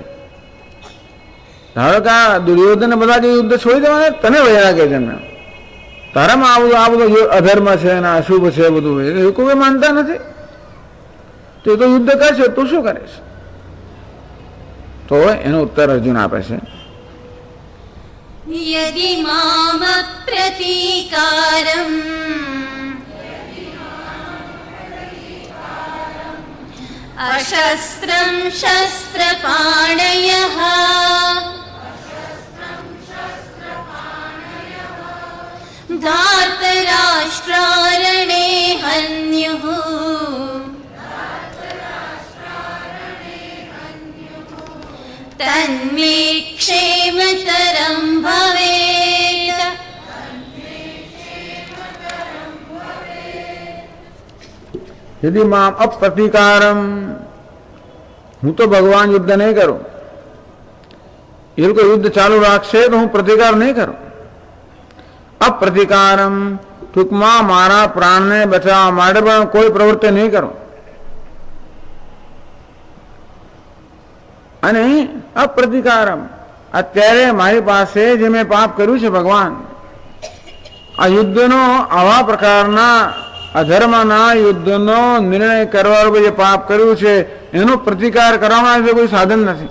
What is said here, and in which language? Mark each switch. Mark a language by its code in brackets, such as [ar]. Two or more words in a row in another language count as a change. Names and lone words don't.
[gu] ધારો કે આ દુર્યોધન બધા જે યુદ્ધ છોડી દેવાના, તને વૈરાગ્ય જન્મ્યો, તારામાં આ બધું અધર્મ છે અને અશુભ છે બધું, એ કોઈ માનતા નથી. તો એ તો યુદ્ધ કરશે, તું શું કરીશ? તો એનો ઉત્તર અર્જુન આપે છે [sa] यदि माम प्रतीकारम् अशस्त्रं शस्त्रपाणयः धार्तराष्ट्रारणे हन्युः तन्मे क्षेमतरं भवेत्. यदि माम अप्रतिकारम, [gu] હું તો ભગવાન યુદ્ધ નહીં કરું, એ લોકો યુદ્ધ ચાલુ રાખશે તો હું પ્રતિકાર નહીં કરું. અપ્રતિકારમ ટૂંકમાં મારા પ્રાણને બચાવવા માટે પણ કોઈ પ્રવૃત્તિ નહીં કરું. અને અપ્રતિકારમ અત્યારે મારી પાસે જે મેં પાપ કર્યું છે ભગવાન, આ યુદ્ધનો આવા પ્રકારના અધર્મના યુદ્ધનો નિર્ણય કરવા જે પાપ કર્યું છે એનો પ્રતિકાર કરવા માટે કોઈ સાધન નથી.